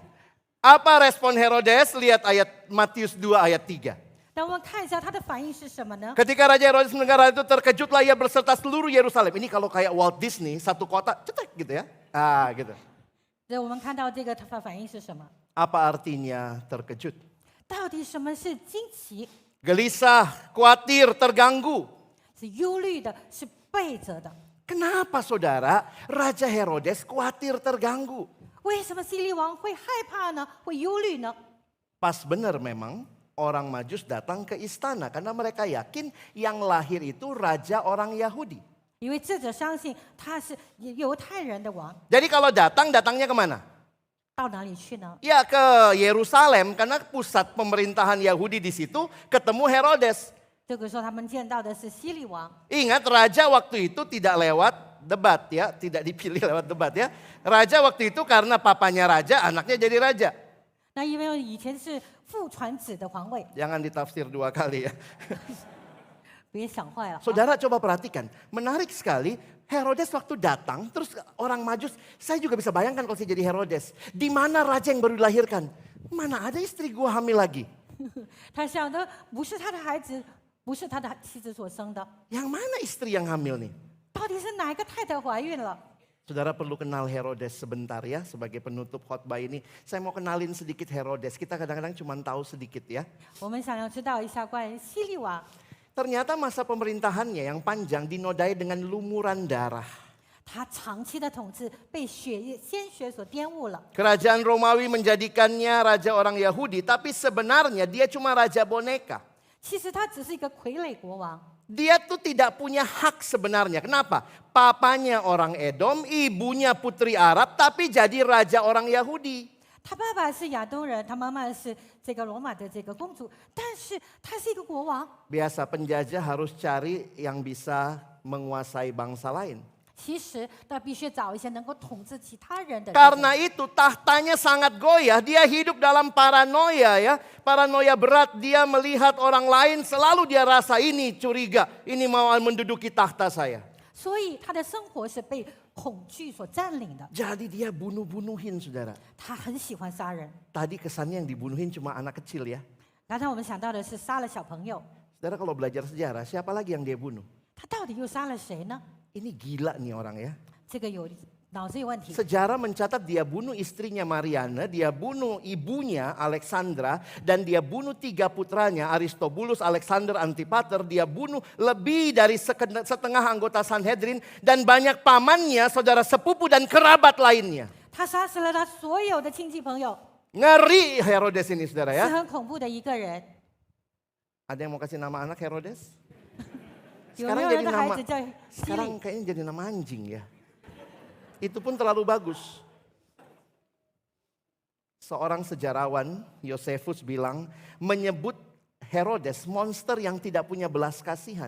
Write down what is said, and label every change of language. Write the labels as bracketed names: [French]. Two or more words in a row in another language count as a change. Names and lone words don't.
[Indonesian] Apa respon Herodes? Lihat ayat Matius 2 ayat 3. [Chinese] 但我们看一下他的反应是什么呢？ [Indonesian] Ketika Raja Herodes mendengar hal itu terkejutlah ia berserta seluruh Yerusalem. Ini kalau kayak Walt Disney, satu kota cetek gitu ya. Ah gitu. [Chinese] 对，我们看到这个他的反应是什么？ [Indonesian] Apa artinya terkejut? [Chinese] 到底什么是惊奇？ [Indonesian] Gelisah, khawatir, terganggu. [Chinese] 是忧虑的，是背着的。 [Indonesian] Kenapa saudara Raja Herodes khawatir terganggu? [Chinese] 为什么希律王会害怕呢？会忧虑呢？ [Indonesian] Pas benar memang orang Majus datang ke istana. Karena mereka yakin yang lahir itu raja orang Yahudi. [Chinese] 因为智者相信他是犹太人的王， [Indonesian] Jadi kalau datang, datangnya kemana? [Chinese] 到哪里去呢？ [Indonesian] Ya ke Yerusalem karena pusat pemerintahan Yahudi di situ ketemu Herodes. [Chinese] 这个时候他们见到的是希律王。 [Indonesian] Ingat raja waktu itu tidak lewat debat ya, tidak dipilih lewat debat ya. Raja waktu itu karena papanya raja, anaknya jadi raja. [Chinese] 那因为以前是父传子的皇位， [Indonesian] Jangan ditafsir 2 kali ya. [Chinese] 别想坏了。 [Indonesian] Saudara coba perhatikan, menarik sekali. Herodes waktu datang, terus orang Majus, saya juga bisa bayangkan kalau saya jadi Herodes. Di mana raja yang baru dilahirkan? Mana ada istri gua hamil lagi? [Chinese] 他想的不是他的孩子，不是他的妻子所生的， [Indonesian] Yang mana istri yang hamil nih? [Chinese] 到底是哪一个太太怀孕了？ [Indonesian] Saudara perlu kenal Herodes sebentar ya sebagai penutup khotbah ini. Saya mau kenalin sedikit Herodes. Kita kadang-kadang cuma tahu sedikit ya. [Chinese] 我们想要知道一下关于希律王， [Indonesian] Ternyata masa pemerintahannya yang panjang dinodai dengan lumuran darah. [Chinese] 他长期的统治被鲜血所玷污了。 [Indonesian] Kerajaan Romawi menjadikannya raja orang Yahudi, tapi sebenarnya dia cuma raja boneka. [Chinese] 其实他只是一个傀儡国王， [Indonesian] Dia tuh tidak punya hak sebenarnya. Kenapa? Papanya orang Edom, ibunya putri Arab, tapi jadi raja orang Yahudi. [Chinese] 他爸爸是亚东人，他妈妈是这个罗马的这个公主，但是他是一个国王。 [Indonesian] Biasa penjajah harus cari yang bisa menguasai bangsa lain. [Chinese] 其实他必须找一些能够统治其他人的。 [Indonesian] Karena itu tahtanya sangat goyah. Dia hidup dalam paranoia ya. Paranoia berat, dia melihat orang lain selalu dia rasa ini curiga. Ini mau menduduki tahta saya. [Chinese] 所以他的生活是被恐惧所占领的。 [Indonesian] Jadi dia bunuh-bunuhin saudara. [Chinese] 他很喜欢杀人。 [Indonesian] Tadi kesannya yang dibunuhin cuma anak kecil ya. [Chinese] 刚才我们想到的是杀了小朋友， [Indonesian] Saudara kalau belajar sejarah, siapa lagi yang dia bunuh? [Chinese] 他到底又杀了谁呢？ [Indonesian] Ini gila nih orang ya. [Chinese] 这个有脑子有问题。 [Indonesian] Sejarah mencatat dia bunuh istrinya Mariana, dia bunuh ibunya Alexandra, dan dia bunuh 3 putranya Aristobulus, Alexander, Antipater. Dia bunuh lebih dari setengah anggota Sanhedrin dan banyak pamannya, saudara sepupu dan kerabat lainnya. [Chinese] 他杀死了他所有的亲戚朋友， [Indonesian] Ngeri Herodes ini saudara [Chinese] 是 [Indonesian] ya. [Chinese] 很恐怖的一个人。 [Indonesian] Ada yang mau kasih nama anak Herodes? [Chinese] 有 [Indonesian] Sekarang [Chinese] 没有人 [Indonesian] jadi [Chinese] 的孩 [Indonesian] nama, [Chinese] 子叫希 [Indonesian] sekarang [Chinese] 利？ [Indonesian] kayaknya jadi nama anjing ya. Itu pun terlalu bagus. Seorang sejarawan, Yosefus bilang, menyebut Herodes monster yang tidak punya belas kasihan.